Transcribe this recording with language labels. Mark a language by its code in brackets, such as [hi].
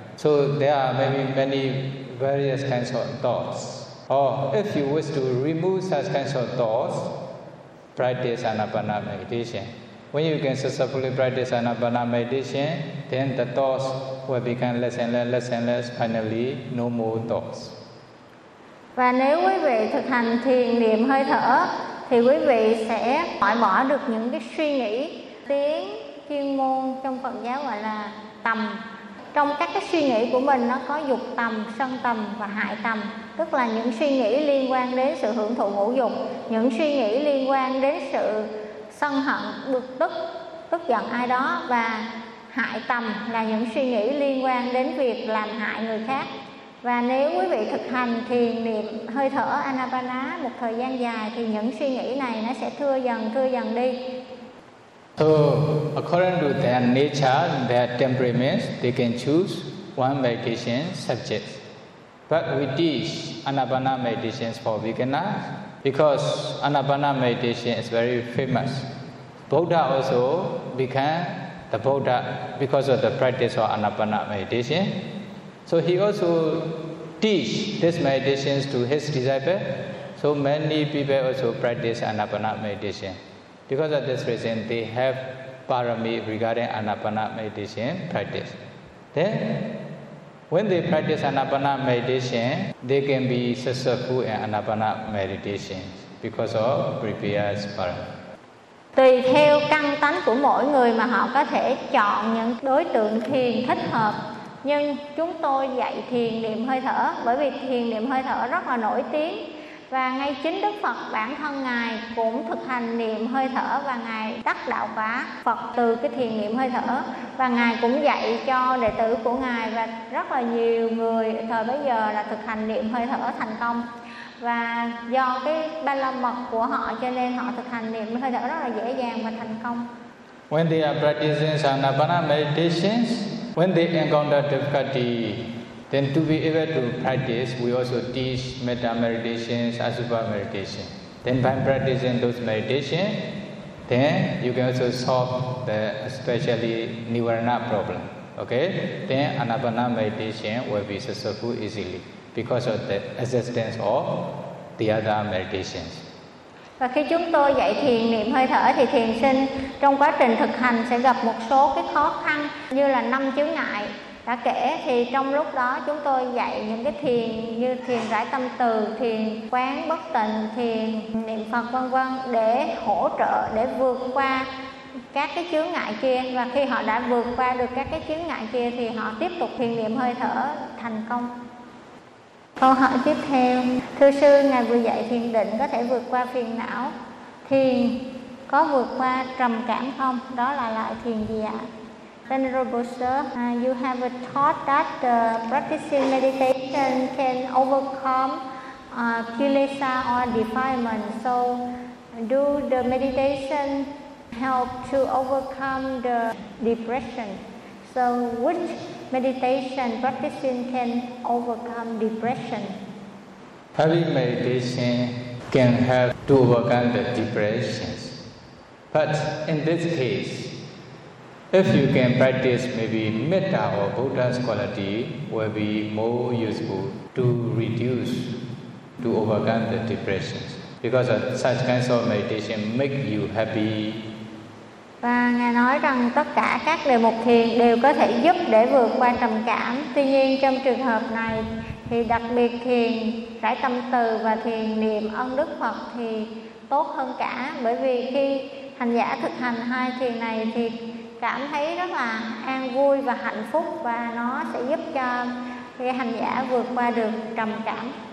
[en] So there are maybe many various kinds of thoughts. Or if you wish to remove such kinds of thoughts, practice anapana meditation. When you can successfully practice anapana meditation, then the thoughts will become less and less, finally no more thoughts. [vi] Và nếu quý vị thực hành thiền niệm hơi thở, thì quý vị sẽ loại bỏ được những cái suy nghĩ, tiếng chuyên môn trong Phật giáo gọi là tầm. Trong các cái suy nghĩ của mình nó có dục tầm, sân tầm và hại tầm, tức là những suy nghĩ liên quan đến sự hưởng thụ ngũ dục, những suy nghĩ liên quan đến sự sân hận, bực tức, tức giận ai đó, và hại tầm là những suy nghĩ liên quan đến việc làm hại người khác. Và nếu quý vị thực hành thiền niệm hơi thở anapana một thời gian dài thì những suy nghĩ này nó sẽ thưa dần đi. [en] So, according to their nature, their temperaments, they can choose one meditation subject. But we teach anapana meditations for beginners because anapana meditation is very famous. Buddha also became the Buddha because of the practice of anapana meditation. So he also teach this meditation to his disciples. So many people also practice anapana meditation. Because of this reason, they have parami regarding anapana meditation practice. Then, when they practice anapana meditation, they can be successful in anapana meditation because of previous parami. [vi] Tùy theo căn tánh của mỗi người mà họ có thể chọn những đối tượng thiền thích hợp. Nhưng chúng tôi dạy thiền niệm hơi thở bởi vì thiền niệm hơi thở rất là nổi tiếng. Và ngay chính Đức Phật bản thân Ngài cũng thực hành niệm hơi thở và Ngài đắc đạo quả Phật từ cái thiền niệm hơi thở. Và Ngài cũng dạy cho đệ tử của Ngài và rất là nhiều người thời bấy giờ là thực hành niệm hơi thở thành công. Và do cái ba la mật của họ cho nên họ thực hành niệm hơi thở rất là dễ dàng và thành công. [en] When they are practicing anapana meditations, when they encounter difficulty, then to be able to practice, we also teach metta meditations, asubha meditation. Then by practicing those meditations, then you can also solve the especially nivarana problem. Okay? Then anapana meditation will be successful easily because of the assistance of the other meditations. [vi] Và khi chúng tôi dạy thiền niệm hơi thở thì thiền sinh trong quá trình thực hành sẽ gặp một số cái khó khăn như là năm chướng ngại đã kể, thì trong lúc đó chúng tôi dạy những cái thiền như thiền rải tâm từ, thiền quán bất tịnh, thiền niệm Phật vân vân để hỗ trợ, để vượt qua các cái chướng ngại kia. Và khi họ đã vượt qua được các cái chướng ngại kia thì họ tiếp tục thiền niệm hơi thở thành công. Câu hỏi tiếp theo, thưa sư, ngài vừa dạy thiền định có thể vượt qua phiền não, thiền có vượt qua trầm cảm không? Đó là loại thiền gì ạ? [en] Venerable sir, you have taught that practicing meditation can overcome kilesa or defilement. So, do the meditation help to overcome the depression? So, which meditation practicing can overcome depression? Heavy meditation can help to overcome the depressions. But in this case, if you can practice maybe metta or Buddha's quality, will be more useful to reduce, to overcome the depressions. Because of such kinds of meditation make you happy. [vi] Và Ngài nói rằng tất cả các đề mục thiền đều có thể giúp để vượt qua trầm cảm. Tuy nhiên trong trường hợp này thì đặc biệt thiền rải tâm từ và thiền niệm ân đức Phật thì tốt hơn cả. Bởi vì khi hành giả thực hành hai thiền này thì cảm thấy rất là an vui và hạnh phúc, và nó sẽ giúp cho hành giả vượt qua được trầm cảm.